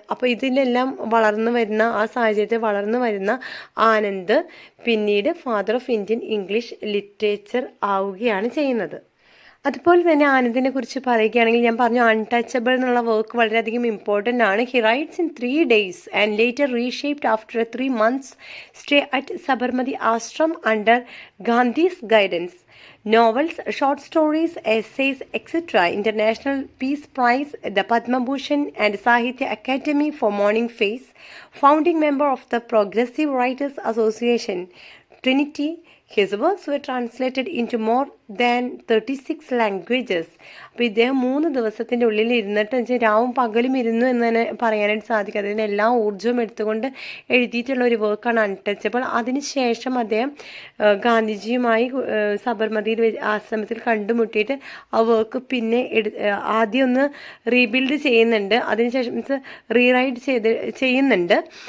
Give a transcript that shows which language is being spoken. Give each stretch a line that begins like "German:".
Malayalam: അപ്പോൾ ഇതിലെല്ലാം ആ സാഹചര്യത്തിൽ വളർന്നു വരുന്ന ആനന്ദ് പിന്നീട് father of Indian English literature ആവുകയാണ് ചെയ്യുന്നത്. അതുപോലെ തന്നെ ആനന്ദിനെ കുറിച്ച് പറയുകയാണെങ്കിൽ ഞാൻ പറഞ്ഞു അൺടച്ചബിൾ എന്നുള്ള വർക്ക് വളരെയധികം ഇമ്പോർട്ടൻ്റ് ആണ്.
English: He writes in 3 days and later reshaped after 3 months stay at Sabarmati Ashram under Gandhi's guidance. novels, short stories, essays, etc. International Peace Prize, the Padma Bhushan and Sahitya Academy for Morning Face, founding member of the Progressive Writers Association, Trinity. His works were translated into more than 36 languages.
Malayalam: അപ്പോൾ ഇദ്ദേഹം 3 ദിവസത്തിൻ്റെ ഉള്ളിൽ ഇരുന്നിട്ട് വെച്ചാൽ രാവും പകലും ഇരുന്നു എന്ന് തന്നെ പറയാനായിട്ട് സാധിക്കും. അതിന് എല്ലാ ഊർജ്ജവും എടുത്തുകൊണ്ട് എഴുതിയിട്ടുള്ള ഒരു വർക്കാണ് അൺടച്ചബിൾ. അതിനുശേഷം അദ്ദേഹം ഗാന്ധിജിയുമായി സബർമതിയിൽ ആശ്രമത്തിൽ കണ്ടുമുട്ടിയിട്ട് ആ വർക്ക് പിന്നെ ആദ്യം ഒന്ന് റീബിൽഡ് ചെയ്യുന്നുണ്ട്, അതിനുശേഷം റീറൈറ്റ് ചെയ്യുന്നുണ്ട്.